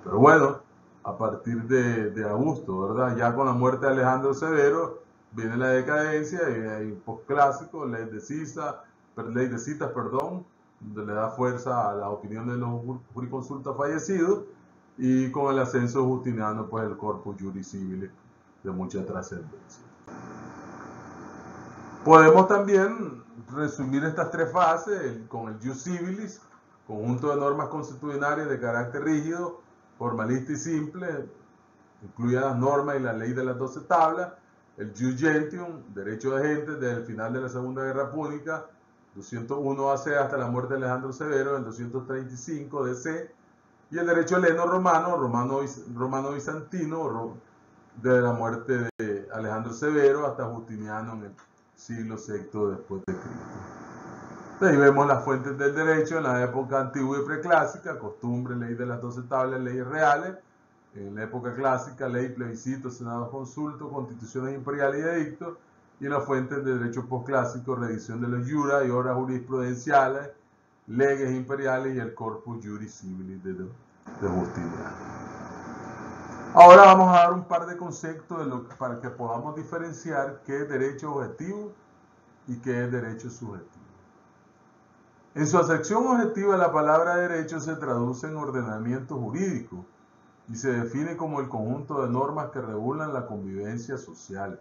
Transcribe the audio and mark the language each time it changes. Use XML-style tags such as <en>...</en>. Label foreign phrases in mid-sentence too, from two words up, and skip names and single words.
<es>Pero bueno, a partir de Augusto, ¿verdad? Ya con la muerte de Alejandro Severo viene la decadencia y hay un posclásico, ley de citas, donde le da fuerza a la opinión de los jurisconsultas fallecidos, y con el ascenso justiniano, pues el</es> <la>corpus juris civilis</la> <es>de mucha trascendencia. Podemos también resumir estas tres fases con el</es> <la>jus civilis,</la> <es>conjunto de normas constitucionales de carácter rígido, formalista y simple, incluye las normas y la ley de las 12 tablas.</es> <la>El jus gentium,</la> <es>derecho de gente, desde el final de la Segunda Guerra Púnica, 201 AC hasta la muerte de Alejandro Severo, en 235 DC. Y el derecho heleno-romano, romano-bizantino, desde la muerte de Alejandro Severo hasta Justiniano en el siglo VI después de Cristo. Ahí vemos las fuentes del derecho en la época antigua y preclásica: costumbre, ley de las 12 tablas, leyes reales. En la época clásica, ley, plebiscito, senado, consulto, constituciones imperiales y edictos. Y en las fuentes de derecho posclásico, revisión de los jura y obras jurisprudenciales,</es> <la>leges imperiales</la> <es>y el</es> <la>corpus juris civilis</la> <es>de Justiniano. Ahora vamos a dar un par de conceptos para que podamos diferenciar qué es derecho objetivo y qué es derecho subjetivo. En su acepción objetiva, la palabra derecho se traduce en ordenamiento jurídico y se define como el conjunto de normas que regulan la convivencia social.</es>